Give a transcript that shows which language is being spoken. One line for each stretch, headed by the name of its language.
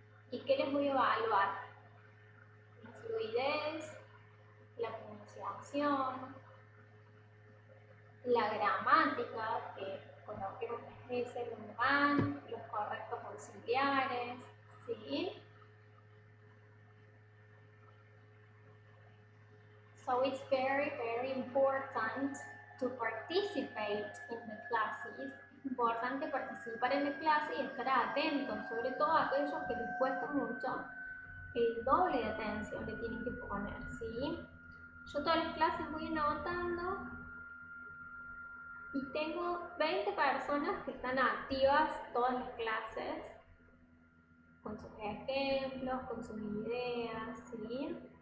Spanish: ¿Y qué les voy a evaluar? La fluidez, la pronunciación, la gramática, que coloquemos las S donde van, los correctos auxiliares, ¿sí?
English: So it's very, very important to participate in the classes.
Spanish: Es importante participar en la clase y estar atentos, sobre todo a aquellos que les cuesta mucho, el doble de atención le tienen que poner, ¿sí? Yo todas las clases voy anotando y tengo 20 personas que están activas todas las clases, con sus ejemplos, con sus ideas, ¿sí?